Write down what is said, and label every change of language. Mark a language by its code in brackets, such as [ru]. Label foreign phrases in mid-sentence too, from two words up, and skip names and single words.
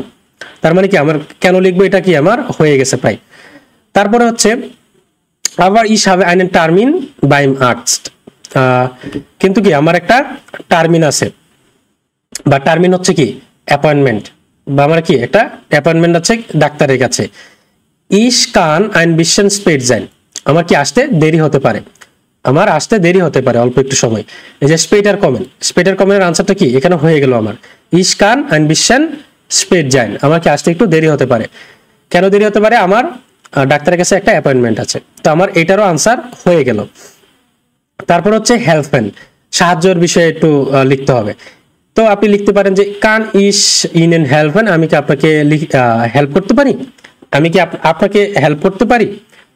[bn] তার মানে কি আমার কেন লিখবো এটা কি আমার হয়ে গেছে প্রায়। তারপরে হচ্ছে আবার [de] ich habe einen Termin beim Arzt, [bn] কিন্তু কি আমার একটা টার্মিন আছে বা টার্মিন হচ্ছে কি অ্যাপয়েন্টমেন্ট, বা আমার কি একটা অ্যাপয়েন্টমেন্ট আছে ডাক্তারের কাছে। [de] Ich kann ein bisschen spät sein, [bn] আমার কি আসতে দেরি হতে পারে, অল্প একটু সময়। এই যে [de] später kommen [bn] আনসারটা কি এখানে হয়ে গেল আমার। [de] Ich kann ein bisschen spät sein, [bn] আমার কি আসতে একটু দেরি হতে পারে। কেন দেরি হতে পারে, আমার ডাক্তারের কাছে একটা অ্যাপয়েন্টমেন্ট আছে। তো আমার এটারও আনসার হয়ে গেল। তারপর হচ্ছে হেল্পেন, সাহায্যের বিষয়ে একটু লিখতে হবে। তো আপনি লিখতে পারেন যে [de] kann ich Ihnen helfen, [bn] আমি কি আপনাকে হেল্প করতে পারি, আমি কি আপনাকে হেল্প করতে পারি।